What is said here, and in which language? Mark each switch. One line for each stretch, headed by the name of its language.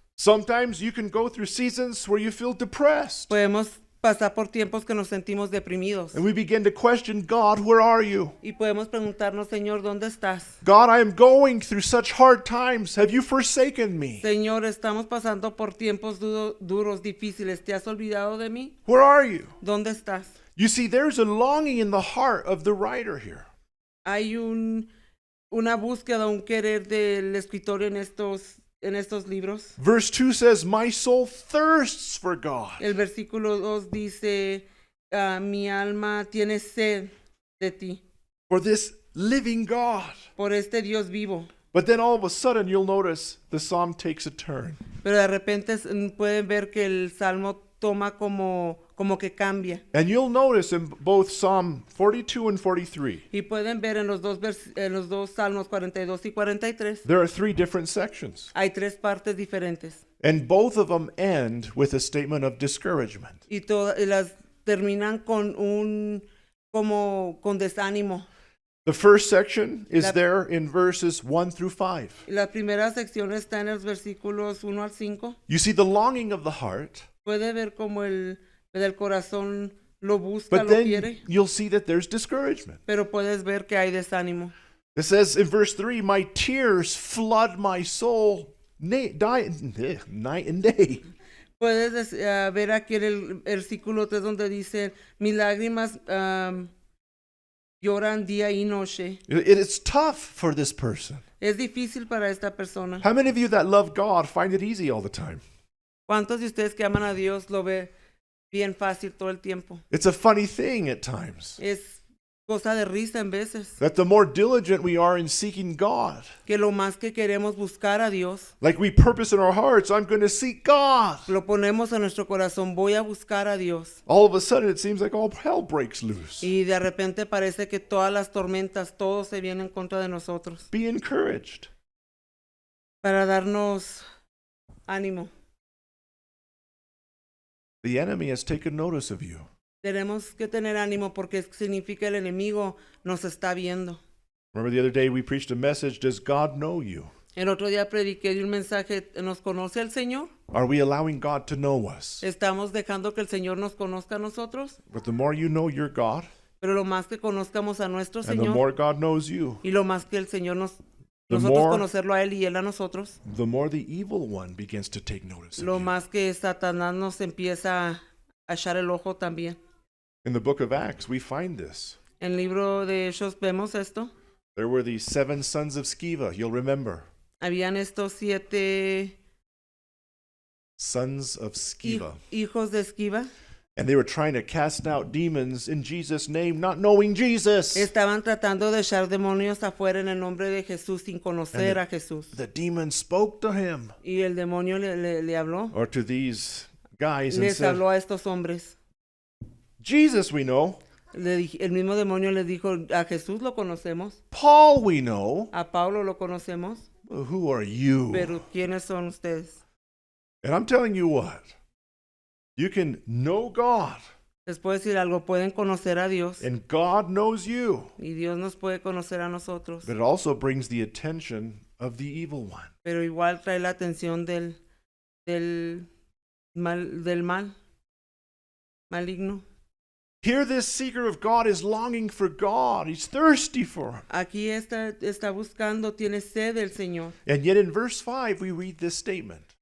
English: Sometimes you can go through seasons where you feel depressed.
Spanish: Podemos pasar por tiempos que nos sentimos deprimidos.
English: And we begin to question, God, where are you?
Spanish: Y podemos preguntarnos, Señor, ¿dónde estás?
English: God, I am going through such hard times. Have you forsaken me?
Spanish: Señor, estamos pasando por tiempos duros, difíciles. ¿Te has olvidado de mí?
English: Where are you?
Spanish: ¿Dónde estás?
English: You see, there's a longing in the heart of the writer here.
Spanish: Hay una búsqueda, un querer del escritor en estos libros.
English: Verse 2 says, my soul thirsts for God.
Spanish: El versículo 2 dice, mi alma tiene sed de ti,
English: For this living God.
Spanish: por este Dios vivo.
English: But then all of a sudden, you'll notice the psalm takes a turn.
Spanish: Pero de repente pueden ver que el salmo toma como que cambia.
English: And you'll notice in both Psalm 42 and 43,
Spanish: Y pueden ver en los dos salmos 42 y 43,
English: there are three different sections.
Spanish: hay tres partes diferentes.
English: And both of them end with a statement of discouragement.
Spanish: Y las terminan con con desánimo.
English: The first section is
Spanish: La-
English: there in verses 1 through 5.
Spanish: La primera sección está en los versículos 1 al 5.
English: You see the longing of the heart,
Spanish: Puede ver como el corazón lo busca,
English: but
Spanish: lo
English: then
Spanish: quiere,
English: you'll see that there's discouragement.
Spanish: pero puedes ver que hay desánimo.
English: It says in verse 3, my tears flood my soul night and day.
Spanish: Puedes ver aquí en el versículo 3 donde dice, mis lágrimas lloran día y noche.
English: It's tough for this person.
Spanish: Es difícil para esta persona.
English: How many of you that love God find it easy all the time?
Spanish: ¿Cuántos de ustedes que aman a Dios lo ve bien fácil todo el tiempo?
English: It's a funny thing at times
Spanish: Es cosa de risa en veces.
English: that the more diligent we are in seeking God,
Spanish: Que lo más que queremos buscar a Dios,
English: like we purpose in our hearts, I'm going to seek God.
Spanish: lo ponemos en nuestro corazón, voy a buscar a Dios.
English: All of a sudden, it seems like all hell breaks loose.
Spanish: Y de repente parece que todas las tormentas, todo se viene en contra de nosotros.
English: Be encouraged.
Spanish: Para darnos ánimo.
English: The enemy has taken notice of you.
Spanish: Tenemos que tener ánimo porque significa el enemigo nos está viendo.
English: Remember the other day we preached a message, does God know you?
Spanish: El otro día prediqué de un mensaje, ¿nos conoce el Señor?
English: Are we allowing God to know us?
Spanish: ¿Estamos dejando que el Señor nos conozca a nosotros?
English: But the more you know your God,
Spanish: Pero lo más que conozcamos a nuestro
English: and the
Spanish: Señor
English: more God knows you,
Spanish: y lo más que el Señor
English: The
Spanish: nosotros
English: more-
Spanish: conocerlo a Él y Él a nosotros,
English: the more the evil one begins to take notice
Spanish: lo
English: of you.
Spanish: más que Satanás nos empieza a echar el ojo también.
English: In the book of Acts, we find this.
Spanish: En el libro de Hechos vemos esto.
English: There were these 7 sons of Sceva, you'll remember.
Spanish: Habían estos 7
English: Sons of Sceva.
Spanish: hijos de Esquiva.
English: And they were trying to cast out demons in Jesus' name, not knowing Jesus.
Spanish: Estaban tratando de echar demonios afuera en el nombre de Jesús sin conocer a Jesús.
English: The demon spoke to him,
Spanish: Y el demonio le habló.
English: or to these guys, and
Spanish: Les
English: said,
Spanish: habló a estos hombres.
English: Jesus we know,
Spanish: El mismo demonio les dijo, a Jesús lo conocemos,
English: Paul we know,
Spanish: a Pablo lo conocemos,
English: who are you?
Spanish: pero ¿quiénes son ustedes?
English: And I'm telling you what, you can know God,
Spanish: Les puedo decir algo, pueden conocer a Dios
English: and God knows you,
Spanish: y Dios nos puede conocer a nosotros,
English: but it also brings the attention of the evil one.
Spanish: pero igual trae la atención del mal, maligno.
English: Here, this seeker of God is longing for God. He's thirsty for Him.
Spanish: Aquí está buscando, tiene sed del Señor.
English: And yet in verse 5, we read this statement.